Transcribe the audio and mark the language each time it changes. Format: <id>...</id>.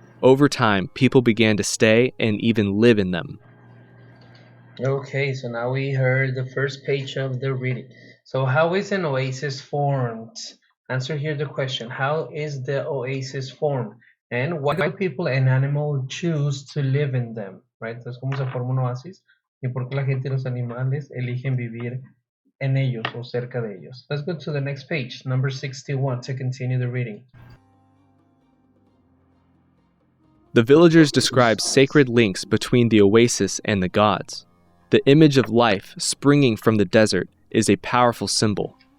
<en>Over time, people began to stay and even live in them. Okay, so now we heard the first page of the reading. So how is an oasis formed? Answer here the question. How is the oasis formed? And why do people and animals choose to live in them? Right?</en> <es>Entonces, ¿cómo se forma un oasis? ¿Y por qué la gente y los animales eligen vivir en ellos o cerca de ellos?</es> <en>Let's go to the next page, number 61, to continue the reading. The villagers describe sacred links between the oasis and the gods. The image of life springing from the desert is a powerful symbol.</en>